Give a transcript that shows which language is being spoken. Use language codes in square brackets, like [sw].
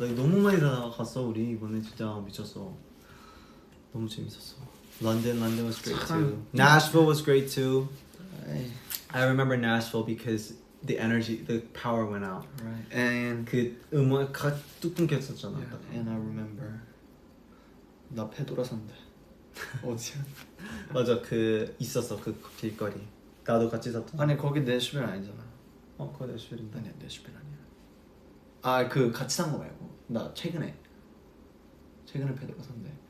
[ko] Like 너무 많이 다 갔어 우리 이번에 진짜 미쳤어. 너무 재밌었어. [en] London was great too. Nashville was great too. I remember Nashville because the power went out. Right. And [ko] 그 음악 뚝 끊겼었잖아. [en] and I remember [ko] 나 페도라 산대. 어디야? 맞아 그 있었어 그 길거리. 나도 같이 샀던. 아니 거기 내슈빌 아니잖아. 그거 내슈빌인데. 아니야 내슈빌 아니야. 아 그 같이 산 거 말고 나 최근에 페도라 산대.